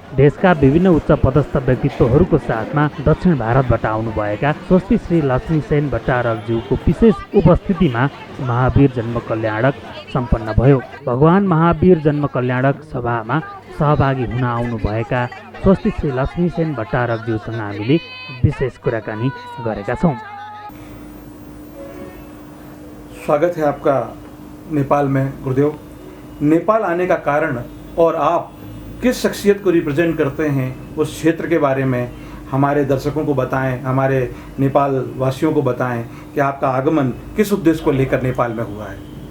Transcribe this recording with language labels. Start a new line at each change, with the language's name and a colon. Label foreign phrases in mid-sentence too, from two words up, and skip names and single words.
Nepali: देशका विभिन्न उच्च पदस्थ व्यक्तित्वहरूको साथमा दक्षिण भारतबाट आउनुभएका स्वस्ति श्री लक्ष्मीसेन भट्टारकज्यूको विशेष उपस्थितिमा महावीर जन्म कल्याणक सम्पन्न भयो। भगवान महावीर जन्म कल्याणक सभामा सहभागी हुन आउनुभएका स्वस्ति श्री लक्ष्मीसेन भट्टारकज्यूसँग हामीले विशेष कुराकानी गरेका छौँ।
Hindi: स्वागत है आपका नेपाल में गुरुदेव। नेपाल आने का कारण और आप किस शख्सियत को रिप्रेजेंट करते हैं उस क्षेत्र के बारे में हमारे दर्शकों को बताएं, हमारे नेपाल वासियों को बताएं कि आपका आगमन किस उद्देश्य को लेकर नेपाल में हुआ है।